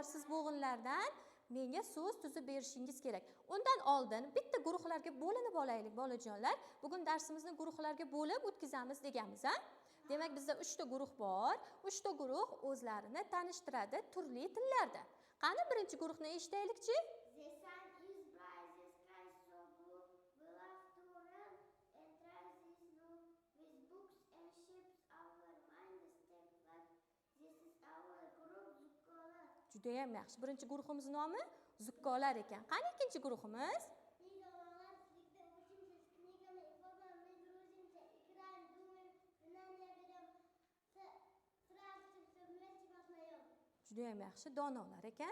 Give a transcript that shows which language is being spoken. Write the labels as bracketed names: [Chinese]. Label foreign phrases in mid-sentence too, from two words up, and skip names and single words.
[Uzbek] Siz bo'g'inlardan menga so'z tuzib berishingiz kerak. Undan oldin bitta guruhlarga bo'linib olaylik bolajonlar. Bugun darsimizni guruhlarga bo'lib o'tkazamiz deganmiz, ha? Demak, bizda 3 ta guruh bor. 3 ta guruh o'zlarini tanishtiradi turli tillarda. Qani birinchi guruhni eshitaylikchi? [English] The sun is bright, the sky is so blue. We love to run and try this new. With books and ships, our mind is take life. This is our group Zukkolar. [Uzbek] Juda ham yaxshi. Birinchi guruhimiz nomi Zukkolar ekan. Qani ikkinchi guruhimiz? Juda ham yaxshi. Donolar ekan.